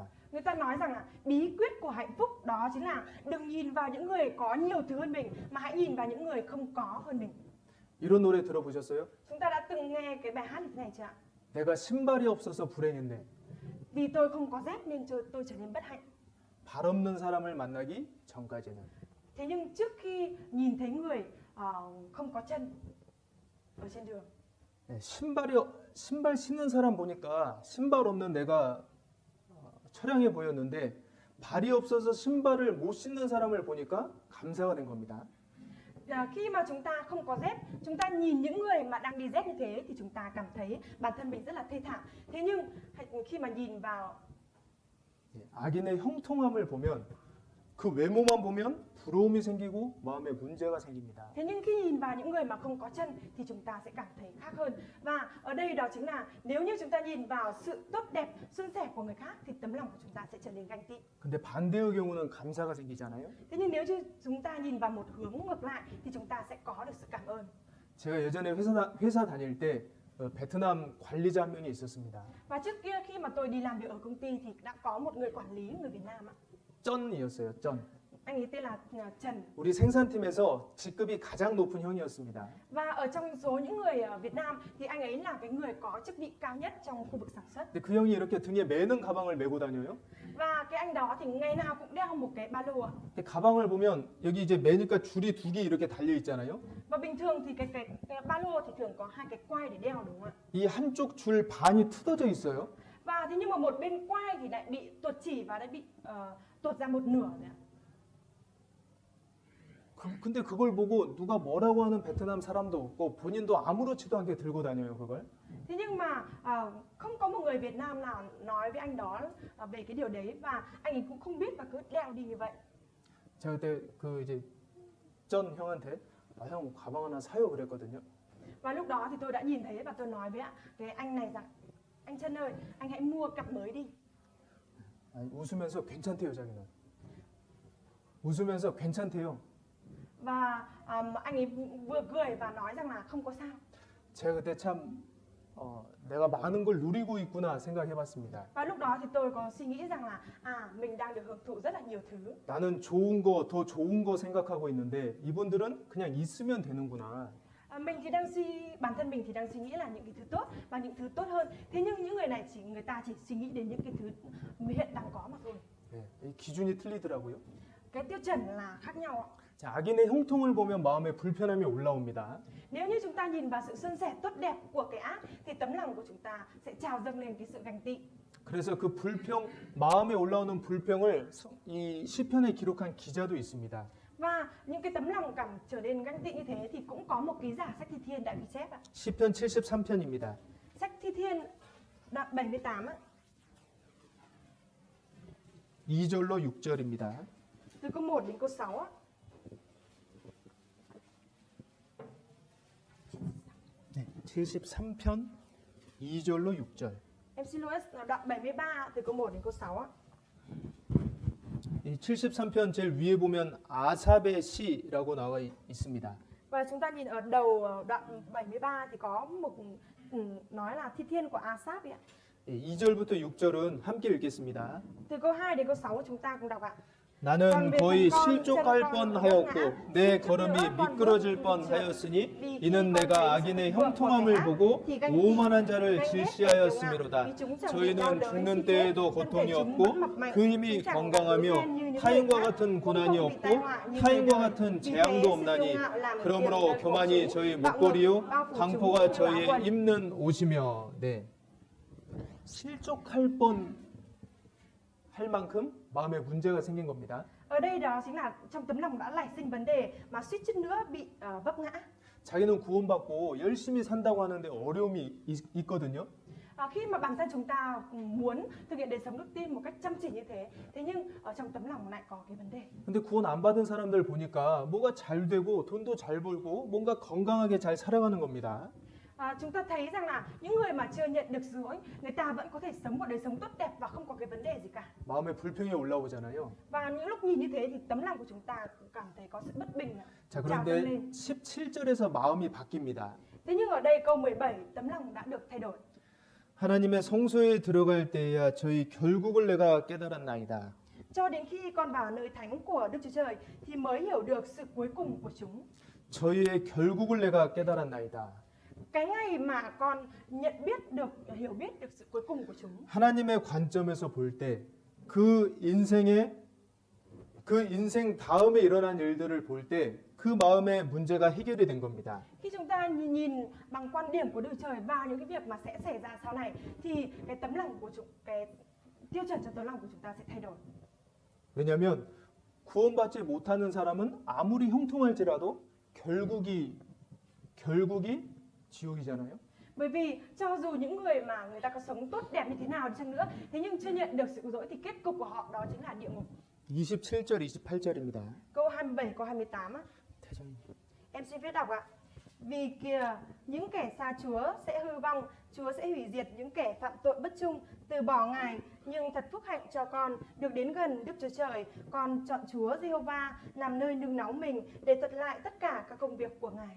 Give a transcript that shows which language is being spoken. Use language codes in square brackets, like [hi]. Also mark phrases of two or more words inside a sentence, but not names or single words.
[vi] Người ta nói rằng là bí quyết của hạnh phúc đó chính là đừng nhìn vào những người có nhiều thứ hơn mình mà hãy nhìn vào những người không có hơn mình. [ko] 이런 노래 들어보셨어요? [vi] Chúng ta đã từng nghe cái bài hát như thế này chưa ạ? [ko] 내가 신발이 없어서 불행했네. [vi] Vì tôi không có dép nên tôi trở nên bất hạnh. [ko] 발 없는 사람을 만나기 전까지는. [vi] Thế nhưng trước khi nhìn thấy người không có chân ở trên đường, [ko] 네, 신발 신는 사람 보니까 신발 없는 내가 처량해 보였는데 발이 없어서 신발을 못 신는 사람을 보니까 감사가 된 겁니다. [vi] khi mà chúng ta không có dép, chúng ta nhìn những người mà đang đi dép như thế thì chúng ta cảm thấy bản thân mình rất là thê thảm. Thế nhưng khi mà nhìn vào [ko] 악인의 형통함을 보면 그 외모만 보면 부러움이 생기고 마음에 문제가 생깁니다. [vi] Thế nhưng khi nhìn vào những người mà không có chân thì chúng ta sẽ cảm thấy khác hơn. Và ở đây đó chính là nếu như chúng ta nhìn vào sự tốt đẹp, suôn sẻ của người khác thì tấm lòng của chúng ta sẽ trở nên ganh tị. [ko] 근데 반대의 경우는 감사가 생기잖아요. [vi] Thế nhưng nếu như chúng ta nhìn vào một hướng ngược lại thì chúng ta sẽ có được sự cảm ơn. [ko] 제가 예전에 회사 다닐 때 베트남 관리자 한 명이 있었습니다. [vi] Và trước kia khi mà tôi đi làm việc ở công ty thì đã có một người quản lý người Việt Nam ạ. [ko] 쩐이었어요. 쩐. [vi] Anh ấy tên là Trần. [ko] 우리 생산팀에서 직급이 가장 높은 형이었습니다. [vi] Và ở trong số những người ở Việt Nam thì anh ấy là cái người có chức vị cao nhất trong khu vực sản xuất. [ko] 근데 그 형이 이렇게 등에 매는 가방을 메고 다녀요. [vi] Và cái anh đó thì ngày nào cũng đeo một cái ba lô ạ. [ko] 근데 가방을 보면 여기 이제 매니까 줄이 두 개 이렇게 달려 있잖아요. [vi] Và bình thường thì cái ba lô thì thường có hai cái quai để đeo đúng không ạ? [ko] 이 한쪽 줄 반이 뜯어져 있어요. [vi] Và thế nhưng mà một bên quai thì lại bị tuột chỉ và đã bị tuột ra một nửa rồi ạ. [ko] 근데 그걸 보고 누가 뭐라고 하는 베트남 사람도 없고 본인도 아무렇지도 않게 들고 다녀요, 그걸. [vi] Thế nhưng mà không có một người Việt Nam nào nói với anh đó về cái điều đấy và anh ấy cũng không biết và cứ đeo đi như vậy. [ko] 제가 그때 그 이제 전 형한테 형 가방 하나 사요 그랬거든요. [vi] Và lúc đó thì tôi đã nhìn thấy và tôi nói với cái anh này rằng anh Trân ơi, anh hãy mua cặp mới đi. [ko] 아니, 웃으면서 괜찮대요, 자기는. 웃으면서 괜찮대요. [vi] Và anh ấy vừa cười và nói rằng là không có sao. [ko] 제가 그때 참 내가 많은 걸 누리고 있구나 생각해봤습니다. [vi] Và lúc đó thì tôi có suy nghĩ rằng là mình đang được hưởng thụ rất là nhiều thứ. [ko] 나는 좋은 거, 더 좋은 거 생각하고 있는데 이분들은 그냥 있으면 되는구나. [vi] Mình thì bản thân mình thì đang suy nghĩ là những cái thứ tốt và những thứ tốt hơn. Thế nhưng những người này người ta chỉ suy nghĩ đến những cái thứ hiện đang có mà thôi. [ko] 네, 이 기준이 틀리더라고요. [vi] Cái tiêu chuẩn là khác nhau ạ. [ko] 자, 악인의 형통을 보면 마음에 불편함이 올라옵니다. [vi] Nếu như chúng ta nhìn vào sự suôn sẻ tốt đẹp của cái ác thì tấm lòng của chúng ta sẽ trào dâng lên cái sự ganh tị. [ko] 그래서 그 불평, 마음에 올라오는 불평을 이 시편에 기록한 기자도 있습니다. [vi] Và những cái tấm lòng cảm trở nên ganh tị như thế thì cũng có một ký giả sách Thi Thiên đã ghi chép ạ. [ko] 시편 73편입니다. [vi] Sách Thi Thiên đoạn 78 ạ. [ko] 2절로 6절입니다. [vi] Từ câu 1 đến câu 6 ạ. [ko] 네, 73편 2절로 6절. [vi] Em xin lỗi, đoạn 73 từ câu 1 đến câu 6 ạ. [ko] 이 73편 제일 위에 보면 아삽의 시라고 나와 있습니다. [vi] Và chúng ta nhìn ở đầu đoạn 73 thì có một nói là Thi Thiên của Asap ạ. [ko] 2절부터 6절은 함께 읽겠습니다. [vi] Từ câu 2 đến câu 6 chúng ta cùng đọc ạ. [ko] 나는 거의 실족할 뻔하였고 내 걸음이 미끄러질 뻔하였으니 이는 내가 악인의 형통함을 보고 오만한 자를 질시하였음이로다. 저희는 죽는 때에도 고통이 없고 그 힘이 건강하며 타인과 같은 고난이 없고 타인과 같은 재앙도 없나니 그러므로 교만이 저희 목걸이요 강포가 저희의 입는 옷이며. 네. 실족할 뻔 할 만큼 마음에 문제가 생긴 겁니다. [vi] Ở đây đó chính là trong tấm lòng đã nảy sinh vấn đề mà suýt chút nữa bị vấp ngã. [ko] 자기는 구원받고 열심히 산다고 하는데 어려움이 있거든요. [vi] Khi mà bản thân chúng ta muốn thực hiện đời sống đức tin một cách chăm chỉ như thế, thế nhưng ở trong tấm lòng lại có cái vấn đề. [ko] 근데 구원 안 받은 사람들 보니까 뭐가 잘 되고 돈도 잘 벌고 뭔가 건강하게 잘 살아가는 겁니다. [vi] Chúng ta thấy rằng là những người mà chưa nhận được dấu, người ta vẫn có thể sống một đời sống tốt đẹp và không có cái vấn đề gì cả. [ko] 마음에 불평이 올라오잖아요. [vi] Và những lúc nhìn như thế thì tấm lòng của chúng ta cũng cảm thấy có sự bất bình. [ko] 자, 그런데 17절에서 마음이 바뀝니다. [vi] Thế nhưng ở đây câu 17 tấm lòng đã được thay đổi. [ko] 하나님의 성소에 들어갈 때야 저희 결국을 내가 깨달았나이다. [vi] Cho đến khi con vào nơi thánh của Đức Chúa Trời thì mới hiểu được sự cuối cùng của chúng. [ko] 저희의 결국을 내가 깨달았나이다. [vi] Cái ngày mà con hiểu biết được sự cuối cùng của chúng. [ko] 하나님의 관점에서 볼 때 그 인생 다음에 일어난 일들을 볼 때 그 마음의 문제가 해결이 된 겁니다. [vi] Khi chúng ta nhìn bằng quan điểm của Đức Chúa Trời vào những cái việc mà sẽ xảy ra sau này thì cái tấm lòng của cái tiêu chuẩn trong tấm lòng của chúng ta sẽ thay đổi. [ko] 왜냐하면 구원받지 못하는 사람은 아무리 형통할지라도 결국이 지옥이잖아요. [vi] Bởi vì cho dù những người mà người ta có sống tốt đẹp như thế nào đi chăng nữa, thế nhưng chưa nhận được sự cứu rỗi thì kết cục của họ đó chính là địa ngục. [ko] 27절, 28절입니다. [vi] Câu 27, câu 28 á. [ko] 태정이. [vi] Em xin viết đọc ạ. Vì kìa, những kẻ xa Chúa sẽ hư vong, Chúa sẽ hủy diệt những kẻ phạm tội bất trung, từ bỏ Ngài. Nhưng thật phúc hạnh cho con được đến gần Đức Chúa Trời. Con chọn Chúa Giê-hô-va làm nơi nương náu mình để thuật lại tất cả các công việc của Ngài.